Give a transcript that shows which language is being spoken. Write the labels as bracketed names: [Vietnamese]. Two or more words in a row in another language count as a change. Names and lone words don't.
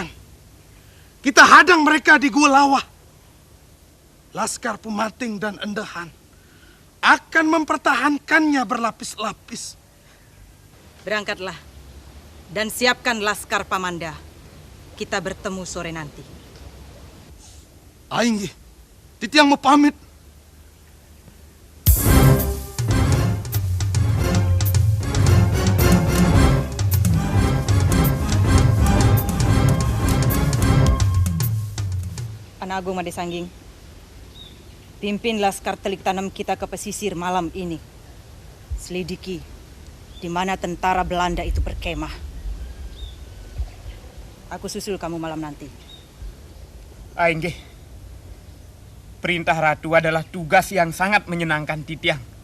[Indonesian] Kita hadang mereka di Gua Lawah. Laskar Pumating dan Endahan akan mempertahankannya berlapis-lapis. Berangkatlah dan siapkan laskar Pamanda. Kita bertemu sore nanti. Ainggi, Titiang mau pamit. Anagung Made Sangging, pimpin laskar telik tanam kita ke pesisir malam ini. Selidiki di mana tentara Belanda itu berkemah. Aku susul kamu malam nanti. Aingge, perintah Ratu adalah tugas yang sangat menyenangkan Titiang.